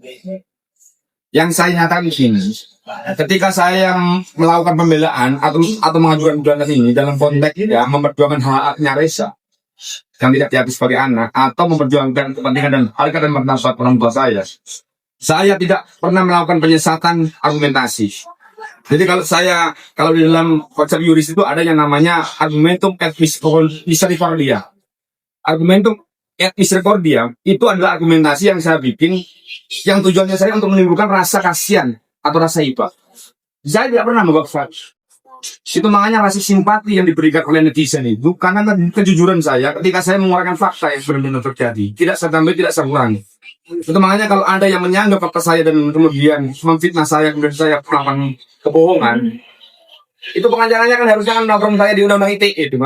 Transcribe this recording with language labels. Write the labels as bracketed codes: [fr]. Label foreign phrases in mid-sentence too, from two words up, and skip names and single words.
[id] Yang saya nyatakan di sini, ketika saya melakukan pembelaan atau mengajukan gugatan ini dalam konteks ya memperjuangkan hak-haknya Reza yang tidak diakui sebagai anak atau memperjuangkan kepentingan dan harkat dan martabat orang tua saya tidak pernah melakukan penyesatan argumentasi. Jadi kalau di dalam konsep yuris itu ada yang namanya [la] argumentum et misericordia. Argumentum et misericordia [id] itu adalah argumentasi yang saya bikin yang tujuannya saya untuk menimbulkan rasa kasihan atau rasa iba. Saya tidak pernah membuat fakta. Itu makanya rasa simpati yang diberikan oleh netizen itu karena kejujuran saya ketika saya mengeluarkan fakta yang benar-benar terjadi. Tidak saya tambah, tidak saya kurangi. Itu makanya kalau ada yang menyanggap fakta saya dan kemudian memfitnah saya kemudian saya melakukan kebohongan, itu pengacaranya kan harusnya melakukan saya di undang-undang ITE itu.